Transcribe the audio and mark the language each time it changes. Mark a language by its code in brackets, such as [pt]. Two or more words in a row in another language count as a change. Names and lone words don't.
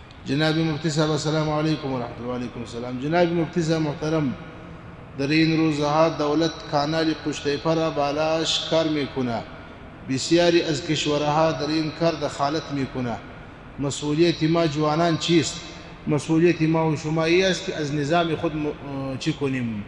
[fa] جناب مفتی صاحب [ar] السلام علیکم ورحمت الله. وعلیکم السلام. [fa] جناب مفتی صاحب محترم، در این روزها دولت کانال قشتیپه را بالاش کار میکنه. بسیاری از کشورها در این کار دخالت میکنه. مسئولیت ما جوانان چیست؟ مسئولیت ما و شما این است که از نظام خود چی کنیم؟